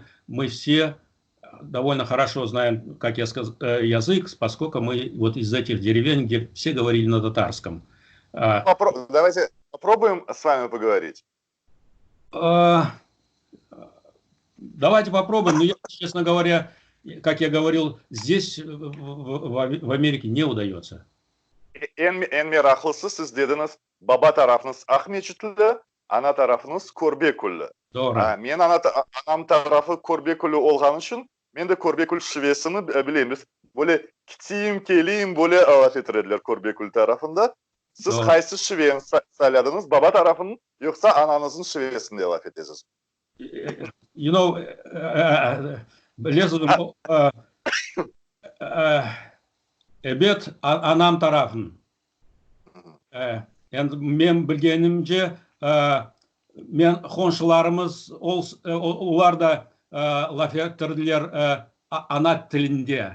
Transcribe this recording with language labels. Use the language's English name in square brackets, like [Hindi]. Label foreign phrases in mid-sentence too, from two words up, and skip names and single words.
[Russian] Мы все довольно хорошо знаем, как я сказал, язык, поскольку мы вот из этих деревень, где все говорили на татарском. Давайте попробуем с вами поговорить. Давайте попробуем, но я, честно говоря, как я говорил, здесь в Америке не удается. [Crimean Tatar] En meraklысы siz dediniz, baba tarafınız Ahmetçitli, ana tarafınız Korbekuli. Doğru. Men anam tarafı Korbekuli olğan için, men de Korbekul şivesini bilemiz. Böyle kitiyim, keliyim, böyle alaf etirediler Korbekul tarafında. Siz Doğru. kaysı şiveni sayladınız, baba tarafının yoksa ananızın şivesini alaf edesiniz? [English] You know, [Crimean Tatar] bilesizim, evet, anam tarafın. Yani men bilgenimce, men konşularımız, onlar da laf ettirdiler ana tilinde.